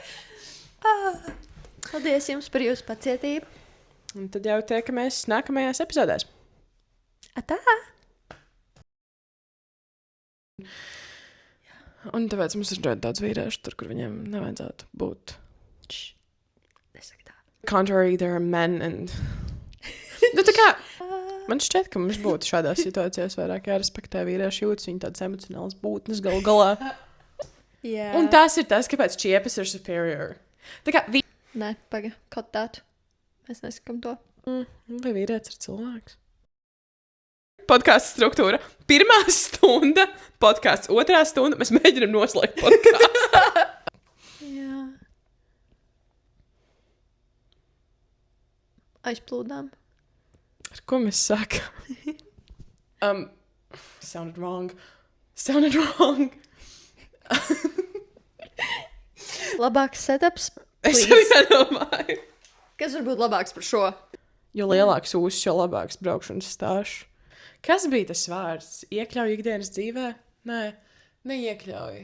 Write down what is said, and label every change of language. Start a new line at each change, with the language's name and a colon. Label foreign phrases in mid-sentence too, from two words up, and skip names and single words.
Latvian: Paldies jums par jūsu pacietību. Un tad jau tiekamies nākamajās epizodēs. Atā! Un tāpēc mums ir ļoti daudz vīriešu tur, kur viņiem nevajadzētu būt. Nesaka tā.
English: Contrary, there are men and...
Latvian: Nu, tā kā... Man šķiet, ka mums būtu šādās situācijās vairāk jārespektē vīriešu jūtas, viņi tādas emocionālas būtnes galu galā. Jā. Un tas ir tas, kāpēc čiepas ir superior. Tā kā Nē, paga, kaut tādu. Mēs nesakam to. vai vīrietis ir cilvēks? Podkāsts struktūra. 1. stunda, podkāsts 2. stunda. Mēs mēģinam noslēgt podkāstu. Jā. Aizplūdām. Ar ko mēs sākam?
English: Sounded wrong. Sounded wrong.
Latvian: Labāks setups. Es Please. jau nedomāju. Kas var būt labāks par šo? Jo lielāks ūsas, jo labāks braukšanas stāsts. Kas bija tas vārds? Iekļauj ikdienas dzīvē? Nē, neiekļauj.